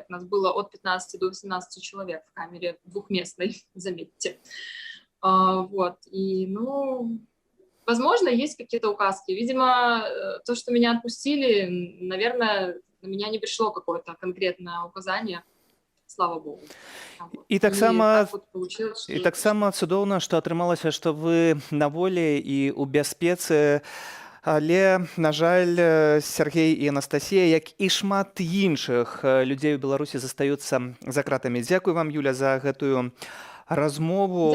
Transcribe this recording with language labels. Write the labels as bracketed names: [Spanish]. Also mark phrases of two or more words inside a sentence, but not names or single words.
[Russian] Нас было от 15 до 18 человек в камере двухместной, заметьте. Вот, и, ну, возможно, есть какие-то указки. Видимо, то, что меня отпустили, наверное, на меня не пришло какое-то конкретное указание, слава богу. Вот. [Belarusian] І таксама так цудоўна, што атрымалася, што вы на волі і ў бяспецы. Але, на жаль, Сергей і Анастасія, як і шмат іншых людзей у Беларусі, застаюцца за кратамі. Дзякуй вам, Юля, за гэтую размову.